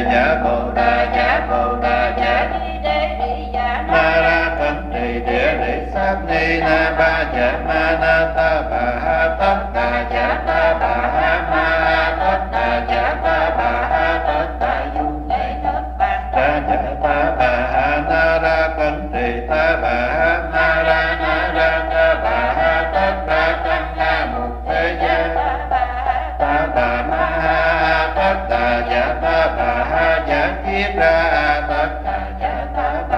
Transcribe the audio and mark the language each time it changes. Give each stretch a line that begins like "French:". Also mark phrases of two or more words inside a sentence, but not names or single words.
Vietnamese: dạ bồ đà dạ bồ đà dạ ni đế ri dạ na ra cẩn trì địa lý sát ni na ba dạ ma na ta bà ha tất đà dạ ta bà ha ma ha tất đà dạ ta bà ha tất đà dung lễ thất bàn ra dạ ta bà ha na ra cẩn trì ta bà ha na ra ta bà ha tất đà căn na một thế gian ta bà ma ha tất đà dạ ta bà ha dạ kiết ra tất đà dạ ta bà